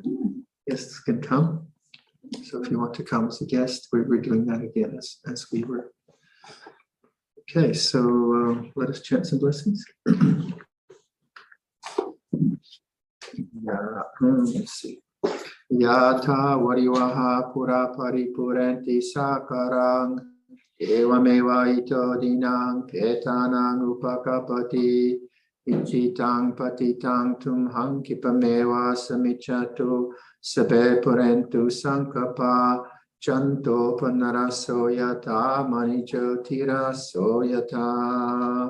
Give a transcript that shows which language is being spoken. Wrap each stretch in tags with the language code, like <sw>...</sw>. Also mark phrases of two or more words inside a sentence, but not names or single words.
<en>Guests can come. So if you want to come as a guest, we're doing that again as we were. Okay, so let us chant some blessings. Let's see.</en> <pi>Yatha varivaha pura paripurenti sakarang evameva ito dinang petanang upakapati ichitang patitang tumhang kipameva samichatu sabe purentu sankapa chanto panaraso yata manicho tira soyata</pi>